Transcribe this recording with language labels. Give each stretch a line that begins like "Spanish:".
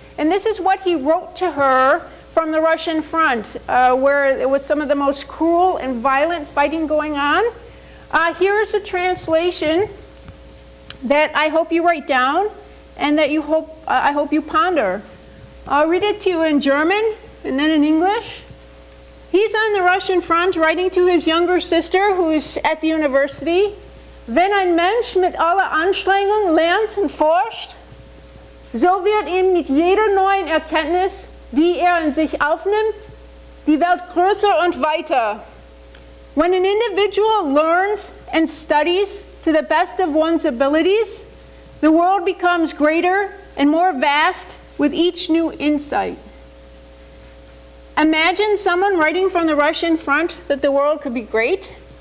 English: And this is what he wrote to her from the Russian front, where there was some of the most cruel and violent fighting going on. Here's a translation that I hope you write down and that I hope you ponder. I'll read it to you in German and then in English. on the Russian front writing to his younger sister who's at the university,
German: wenn ein Mensch mit aller Anstrengung lernt und forscht, so wird ihm mit jeder neuen Erkenntnis, die in sich aufnimmt, die Welt größer und weiter.
English: When an individual learns and studies to the best of one's abilities, the world becomes greater and more vast with each new insight. Imagine someone writing from the Russian front that the world could be great.